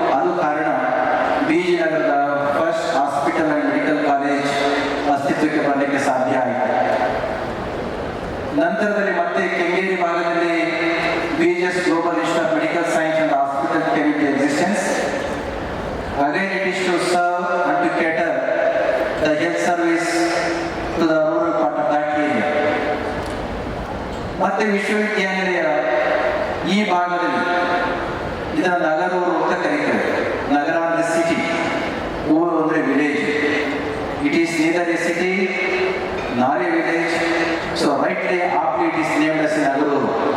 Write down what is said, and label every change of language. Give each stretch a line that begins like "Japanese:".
Kannada: ಅದು ಕಾರಣ ಬೀಜಿನಗರದ first hospital and medical college ಅಸ್ತಿತ್ವಕ್ಕೆ ಬರಲಿಕ್ಕೆ ಸಾಧ್ಯ ಆಯಿತು. ನಂತರದಲ್ಲಿ ಮತ್ತೆ ಕೆಂಗೇರಿ ಭಾಗದಲ್ಲಿ BGS global institute of medical science and hospital
English: came into existence. Again it is to serve and to cater the health service to the rural part of that area.
Kannada: ಮತ್ತೆ ವಿಶ್ವವಿದ್ಯಾನಿಲಯ ಈ ಭಾಗದಲ್ಲಿ ಇದರ ನಗರೂರು ಅಂತ ಕರೀತಾರೆ. ನಗರ ಅಂದ್ರೆ ಸಿಟಿ, ಊರು ಅಂದ್ರೆ village.
English: It is neither a city nor a village, so rightly aptly it is named as a Nagaruru.